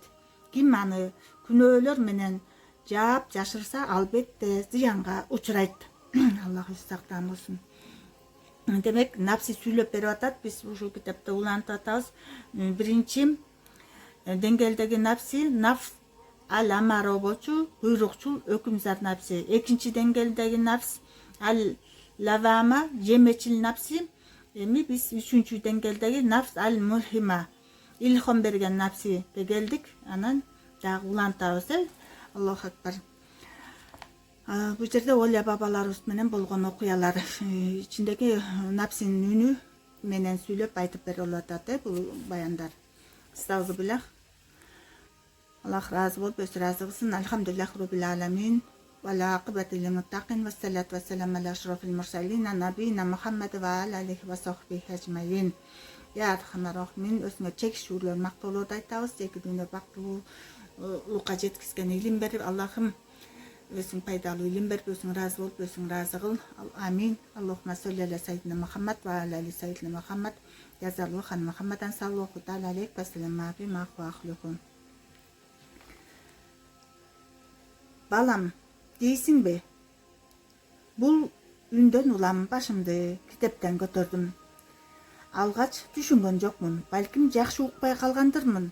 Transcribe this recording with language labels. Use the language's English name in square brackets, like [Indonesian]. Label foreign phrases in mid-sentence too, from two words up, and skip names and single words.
[Kyrgyz] Ким аны күнөөлөр менен жаап жашырса, албетте зыянга учурайт. Аллах сактан болсун. Демек, напси сүйлөп берип атат. Биз ушул китепте улантып атабыз. Биринчи деңгээлдеги напси [Arabic] النفس الأمارة [Kyrgyz] болчу, буйрукчул, өкүмзар напси. Экинчи деңгээлдеги [Arabic] النفس اللوامة, [Kyrgyz] жемечил напси. Эми биз үчүнчү деңгээлдеги [Arabic] النفس الملهمة, [Kyrgyz] илхам берген напсиге келдик. Анан дагы улантабыз. [Arabic] الله أكبر. [Kyrgyz] Бул жерде ойла бабаларыбыз менен болгон окуялар ичиндеги напсинин үнү менен сүйлөп айтып берип атат. Бул баяндар. Астагфируллах. Аллах разы болуп өз разы кылсын. [Arabic] الحمد لله رب العالمين والعاقبة للمتقين. والصلاة والسلام على أشرف المرسلين نبينا محمد وعليه وصحبه أجمعين. يا أرحم الراحمين. [Kyrgyz] Өзүңө чекишүүлөр мактоолорду айтабыз. Эки дүйнө бактылуулукка жеткизген илим берип, Аллахым өзүң пайдалуу илим берип, өзүң разы болуп, өзүң разы кыл. Амин. [Arabic] اللهم صل على سيدنا محمد وعلى آل سيدنا محمد ва али сайидина Мухаммад. يزالو خان محمدا صلى الله تعالى عليه وسلم بمحوله. [Kyrgyz] Балам, дейсиңби? Бул үндөн улам башымды китептен көтөрдүм. Алгач түшүнгөн жокмун, балким жакшы укпай калгандырмын.